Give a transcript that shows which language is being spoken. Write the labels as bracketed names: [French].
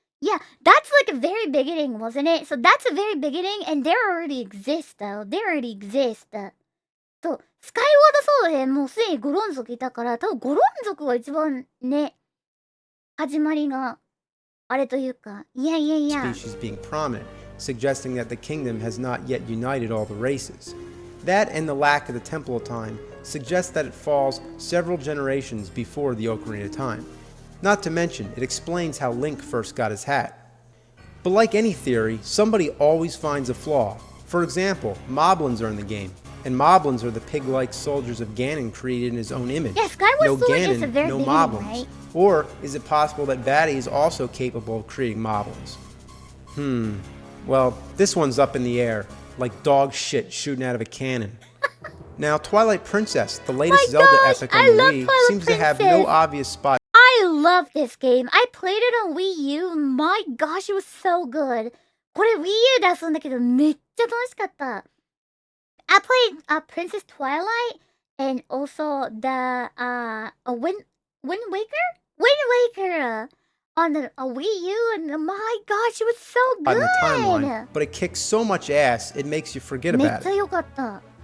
[English] Yeah, that's a very beginning, wasn't it? So that's a very beginning, and they already exist, though. They already exist. [Japanese] そう、スカイワードソードでもうすでにゴロン族いたから、多分ゴロン族が一番ね、始まりがあれというか、いやいやいや。 [English] Species being prominent, suggesting that the kingdom has not yet united all the races. That and the lack of the Temple of Time suggests that it falls several generations before the Ocarina of Time. Not to mention, it explains how Link first got his hat. But like any theory, somebody always finds a flaw. For example, moblins are in the game, and moblins are the pig-like soldiers of Ganon created in his own image. Yeah, Skyward no Sword Ganon, is a very no big moblins. One, right? Or is it possible that Vaati is also capable of creating moblins? Well, this one's up in the air, like dog shit shooting out of a cannon. Now, Twilight Princess, the latest Zelda epic on the Wii, seems to have no obvious spot. I love this game. I played it on Wii U. My gosh, it was so good. [Japanese] これ Wii U で遊んだけどめっちゃ楽しかった。 [English] I played Princess Twilight and also the Wind Waker? Wind Waker on the Wii U, and my gosh, it was so good. On the timeline, but it kicks so much ass it makes you forget about it. [Japanese] めっちゃ良かった。